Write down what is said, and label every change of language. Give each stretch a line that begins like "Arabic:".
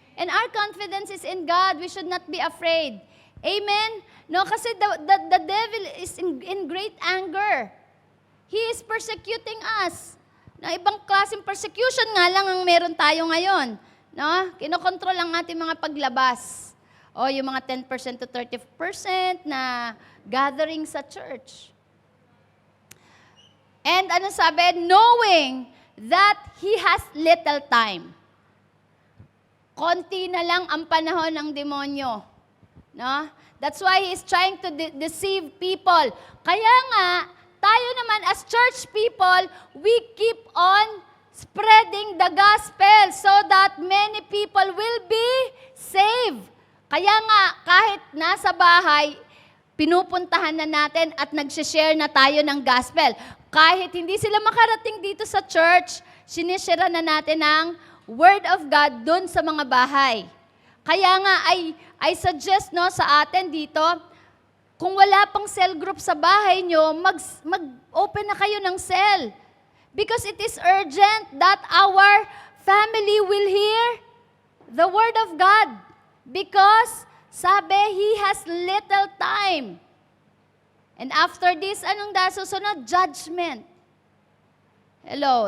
English: And our confidence is in God. We should not be afraid. Amen? No, kasi the devil is in great anger. He is persecuting us.
Filipino: Na ibang klaseng persecution nga lang ang meron tayo ngayon. No? Kinokontrol ang ating mga paglabas. O yung mga 10% to 30% na gathering sa church.
English: And
Filipino: ano sabi?
English: Knowing that he has little time.
Filipino: konti na lang ang panahon ng demonyo. No?
English: That's why he's trying to deceive people.
Filipino: Kaya nga, tayo naman
English: as church people, we keep on spreading the gospel so that many people will be saved.
Filipino: Kaya nga, kahit nasa bahay, pinupuntahan na natin at nagsishare na tayo ng gospel. Kahit hindi sila makarating dito sa church, sinishare na natin ang Word of God doon sa mga bahay. Kaya nga,
English: I suggest
Filipino: sa atin dito, kung wala pang cell group sa bahay nyo, mag-open na kayo ng cell.
English: Because it is urgent that our family will hear the Word of God. Because, sabi, He has little time. And after this,
Filipino: anong susunod?
English: Judgment. Hello.